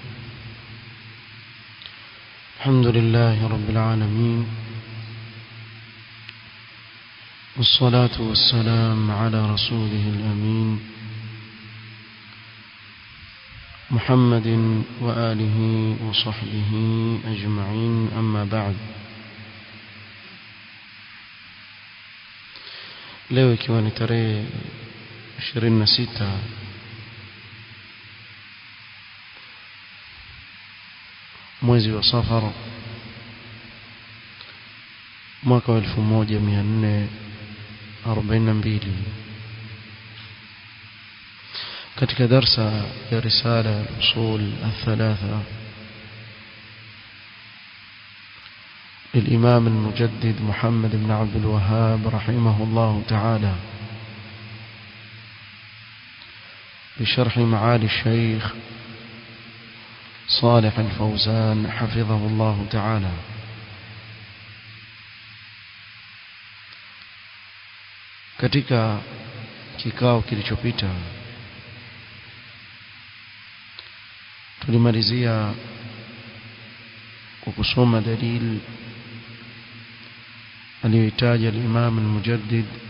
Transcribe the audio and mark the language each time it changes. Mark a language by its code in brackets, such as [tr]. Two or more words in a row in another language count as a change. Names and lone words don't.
[ar] الحمد لله رب العالمين، والصلاة والسلام على رسوله الأمين محمد وآله وصحبه أجمعين، أما بعد. [sw] leo ikiwa ni tarehe 26 mwezi wa Safar mwaka wa [ar] 1442 [sw] katika darsa ya [ar] risala al-usul al-thalatha للإمام المجدد محمد بن عبد الوهاب رحمه الله تعالى بشرح معالي الشيخ صالح الفوزان حفظه الله تعالى. [sw] katika kikao kilichopita tulimalizia kwa kusoma dalili aliyoitaja [ar] الإمام المجدد